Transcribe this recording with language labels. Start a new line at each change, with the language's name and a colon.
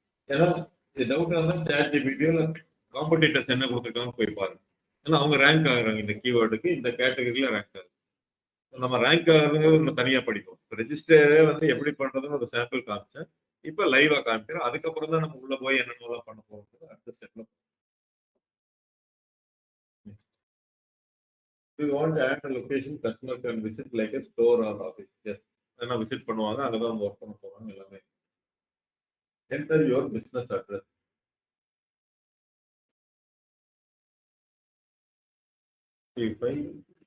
Tamil: ஏன்னா இது டவுட் இருந்தால் சேட் ஜிபிடியோ காம்படிட்டர்ஸ் என்ன கொடுத்துருக்காங்க போய் பாருங்க. ஏன்னா அவங்க ரேங்க் ஆகுறாங்க இந்த கீவேர்டுக்கு, இந்த கேட்டகரியில ரேங்க் ஆகுது. நம்ம ரேங்க் ஆகுறது நம்ம தனியா படிப்போம். ரெஜிஸ்டரே வந்து எப்படி பண்றதுன்னு ஒரு சாம்பிள் காமிச்சேன். இப்ப லைவா காமிக்கிறேன். அதுக்கப்புறம் தான் நம்ம உள்ள போய் என்னென்னலாம் பண்ண போறோம் அடுத்த ஸ்டெப்ல.
English: We want to add a location customer can visit like a store or office. Yes.
Tamil: ஏன்னா விசிட் பண்ணுவாங்க, அங்கதான் நம்ம ஒர்க் பண்ண போறாங்க எல்லாமே.
English: Enter your business address. If I